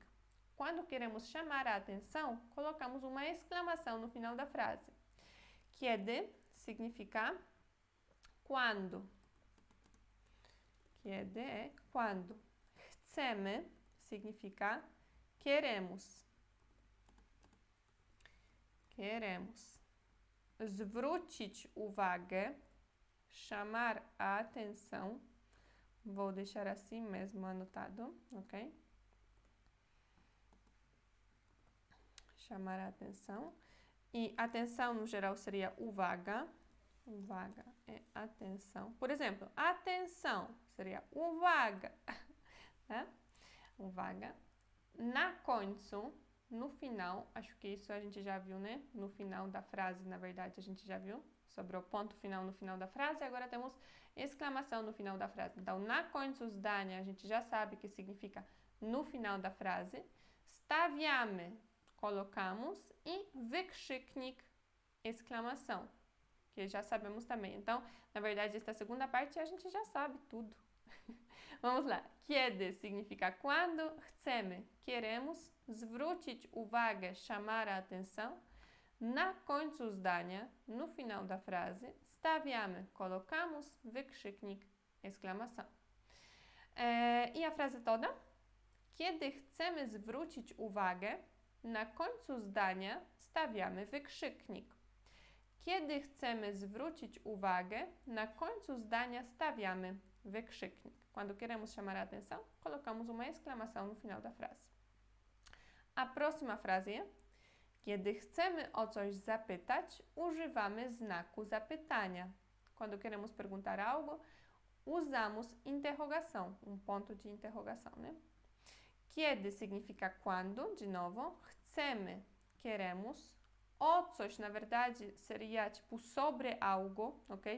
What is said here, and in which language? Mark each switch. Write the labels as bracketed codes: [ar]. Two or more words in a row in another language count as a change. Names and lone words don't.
[pt] Quando queremos chamar a atenção, colocamos uma exclamação no final da frase. Kiedy significa quando. Kiedy é quando. Chcemy significa queremos. Queremos. [pl] Zwrócić uwagę, [pt] chamar a atenção. Vou deixar assim mesmo anotado, ok? Chamar a atenção. E atenção no geral seria uwaga. Uwaga é atenção. Por exemplo, atenção seria uwaga. Né? Uwaga. [pl] Na końcu, [pt] no final, acho que isso a gente já viu, né? No final da frase, na verdade, a gente já viu sobre o ponto final no final da frase. Agora temos exclamação no final da frase. Então, [pl] na końcu zdania, [pt] a gente já sabe que significa no final da frase. Stawiamy, colocamos. E wykrzyknik, exclamação, que já sabemos também. Então, na verdade, esta segunda parte a gente já sabe tudo. Vamos lá. Kiedy significa quando, [pl] chcemy, queremos, zwrócić uwagę, [pt] chamar a atenção, [pl] na końcu zdania, [pt] no final da frase, stawiamy, colocamos, wykrzyknik, exclamação. E a frase toda? [pl] Kiedy chcemy zwrócić uwagę, na końcu zdania stawiamy wykrzyknik. Kiedy chcemy zwrócić uwagę, na końcu zdania stawiamy wykrzyknik. [pt] Quando queremos chamar a atenção, colocamos uma exclamação no final da frase. A próxima frase é: [pl] kiedy chcemy o coś zapytać, używamy znaku zapytania. [pt] Quando queremos perguntar algo, usamos interrogação, ponto de interrogação, né? Kiedy significa quando, de novo. Chcemy, queremos. [pl] O coś, [pt] na verdade, seria tipo sobre algo, ok?